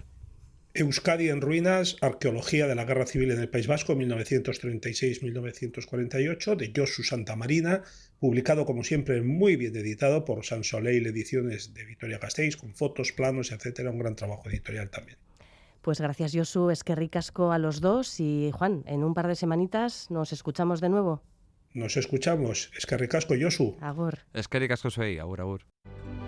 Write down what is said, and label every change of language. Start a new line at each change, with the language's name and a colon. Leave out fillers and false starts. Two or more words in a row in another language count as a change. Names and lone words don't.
Spanish: Euskadi en ruinas, arqueología de la guerra civil en el País Vasco, 1936-1948, de Josu Santamarina, publicado como siempre muy bien editado por San Soleil Ediciones de Vitoria-Gasteiz, con fotos, planos, etcétera, un gran trabajo editorial también. Pues gracias, Josu,
Basque: eskerrik asko
Spanish: a los dos y Juan, en un par de semanitas nos escuchamos de nuevo. Nos escuchamos.
Basque: Eskerrik asko, Josu. Agur. Eskerrik asko zuei, agur, agur.